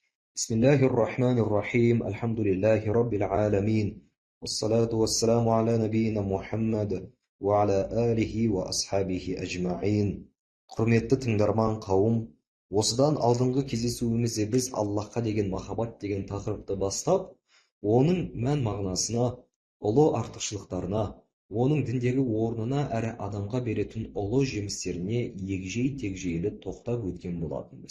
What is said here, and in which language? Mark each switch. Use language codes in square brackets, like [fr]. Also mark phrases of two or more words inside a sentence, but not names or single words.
[ar] بسم الله الرحمن الرحيم الحمد لله رب العالمين والصلاة والسلام على نبينا محمد وعلى آله وأصحابه أجمعين. [kk] Құрметті тыңдарман қауым, осыдан алдыңғы кездесуімізде біз Аллахқа деген махаббат деген тақырыпты бастап, оның мән мағынасына, ұлы артықшылықтарына, оның діндегі орнына әрі адамға беретін ұлы жемістеріне егжей-тегжейлі тоқтап өткен болатынбыз.